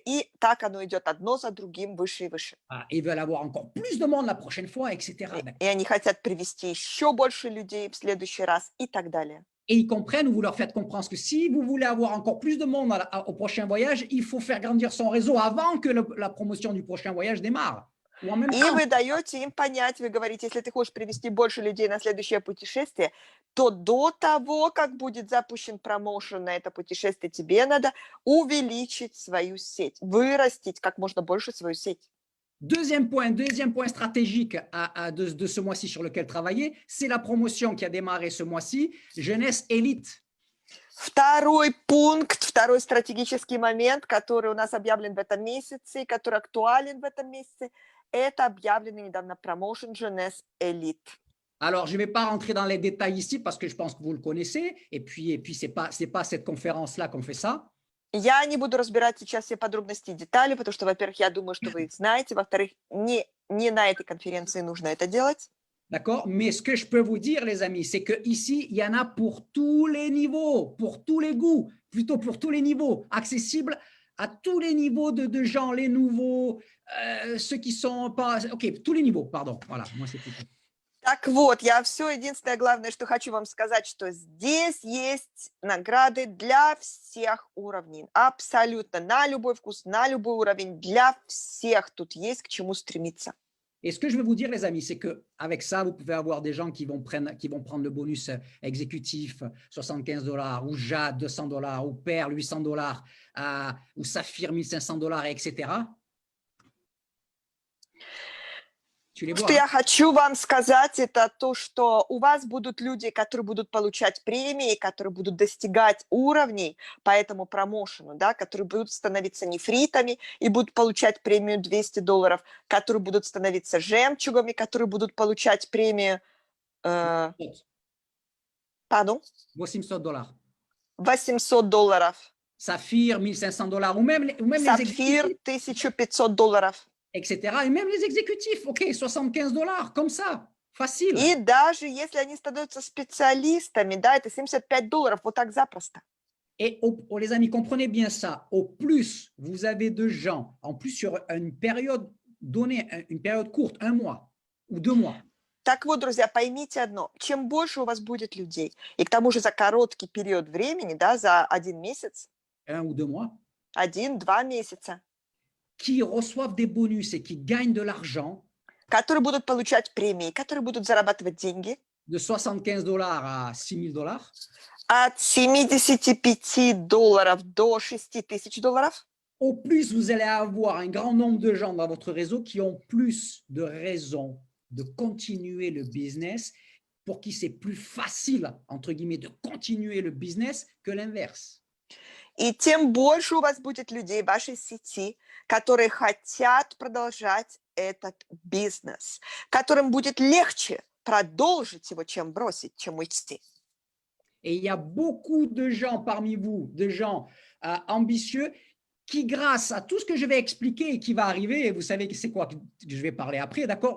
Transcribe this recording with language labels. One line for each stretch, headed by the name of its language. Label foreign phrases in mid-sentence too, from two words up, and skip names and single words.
Russian: И так оно идет одно за другим, выше и выше.
French: Ils veulent avoir encore plus de monde la prochaine fois, etc.
Russian: И они хотят привести еще больше людей в следующий раз и так далее.
French: Et ils comprennent ou vous leur faites comprendre que si vous voulez avoir encore plus de monde au prochain voyage, il faut faire grandir son réseau avant que la promotion du prochain voyage démarre. Ou en même
Russian: И
French: temps.
Russian: вы даете им понять, вы говорите, если ты хочешь привести больше людей на следующее путешествие, то до того, как будет запущен промоушен на это путешествие, тебе надо увеличить свою сеть, вырастить как можно больше свою сеть.
French: Deuxième point stratégique de ce mois-ci sur lequel travailler, c'est la promotion qui a démarré ce mois-ci, Jeunesse Élite.
Russian: Второй пункт, второй стратегический момент, который у нас объявлен в этом месяце, который актуален в этом месяце, это объявленный недавно промоушен Jeunesse Elite.
French: Alors, je ne vais pas rentrer dans les détails ici parce que je pense que vous le connaissez. Et puis c'est pas cette conférence-là qu'on fait ça.
Russian: Я не буду разбирать сейчас все подробности и детали, потому что, во-первых, я думаю, что вы их знаете, во-вторых, не на этой конференции нужно это делать.
French: D'accord? Mais ce que je peux vous dire, les amis, c'est qu'ici, il y en a pour tous les niveaux, pour tous les goûts, plutôt pour tous les niveaux, accessible à tous les niveaux de gens, les nouveaux, ceux qui sont pas… OK, tous les niveaux, pardon. Voilà, moi, c'est tout.
Russian: Так вот, я все единственное главное, что хочу вам сказать, что здесь есть награды для всех уровней. Абсолютно, на любой вкус, на любой уровень, для всех тут есть к чему стремиться.
French: Et ce que je veux vous dire, les amis, c'est qu'avec ça, vous pouvez avoir des gens qui vont prendre le bonus exécutif, $75, ou Jade, $200, ou Perle, $800, ou Saphir, $1500, etc.
Russian: Что я хочу вам сказать, это то, что у вас будут люди, которые будут получать премии, которые будут достигать уровней по этому промоушену, да, которые будут становиться нефритами и будут получать премию $200, которые будут становиться жемчугами, которые будут получать премию…
French: Pardon? $800. $800. Saphir, $1500, ou même
Russian: Сапфир, $1500.
French: Etc. Et même les exécutifs, OK, $75, comme ça, facile.
Russian: И даже если они становятся специалистами, да, это $75, вот так запросто.
French: Et les amis, comprenez bien ça. Au plus vous avez de gens, en plus sur une période donnée, une période courte, 1 mois ou 2 mois.
Russian: Так вот, друзья, поймите одно. Чем больше у вас будет людей, и к тому же за короткий период времени, да, за 1 месяц,
French: 1 ou 2 mois.
Russian: 1-2 месяца,
French: qui reçoivent des bonus et qui gagnent de l'argent,
Russian: которые будут получать премии, которые будут зарабатывать деньги,
French: de $75 à $6000,
Russian: от $75 до $6000,
French: au plus vous allez avoir un grand nombre de gens dans votre réseau qui ont plus de raisons de continuer le business, pour qui c'est plus facile, entre guillemets, de continuer le business que l'inverse.
Russian: И тем больше у вас будет людей в вашей сети, которые хотят продолжать этот бизнес, которым будет легче продолжить его, чем бросить, чем уйти.
French: Et il y a beaucoup de gens parmi vous, de gens ambitieux, qui, grâce à tout ce que je vais expliquer et qui va arriver, et vous savez que c'est quoi que je vais parler après, d'accord?